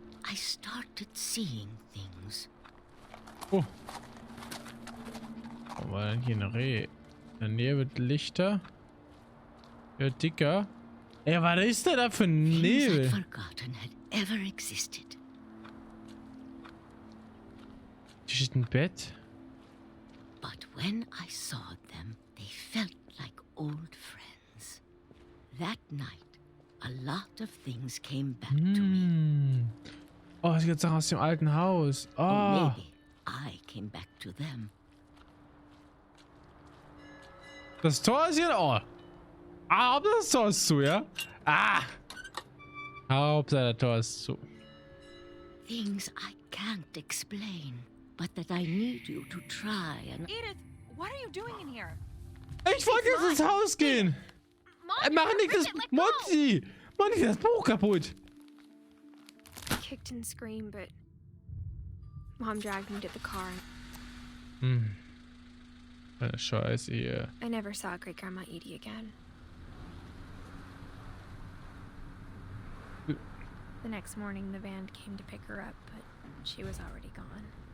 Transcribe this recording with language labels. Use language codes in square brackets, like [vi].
[en] I started seeing things. Oh. [de] Wo war denn hier eine Reh? In der Nähe wird lichter. Ja, dicker. Ey, was ist denn da für ein [en] Things I'd [de] Nebel? [en] forgotten had ever existed. [de] Hier steht ein Bett. [en] But when I saw them, they felt like old friends. That night, a lot of things came back to me. Hm. [de] Oh, es gibt Sachen aus dem alten Haus. [en] Or Oh. maybe I came back to them. [de] Das Tor ist hier. Oh. Ah, Hauptsache das Tor ist zu, ja? Ah. Hauptsache das Tor ist zu. [en] Things I can't explain, but that I need you to try and... Edith, what are you doing in here? [de] Ich wollte jetzt ins Haus gehen. Mach nicht das... Monty! Mach nicht das Buch kaputt. [en] I kicked and screamed, but Mom dragged me to the car. [de] Hm. Eine Scheiße hier. [en] I never saw Great Grandma Edie again. The next morning, the van came to pick her up, but she was already gone.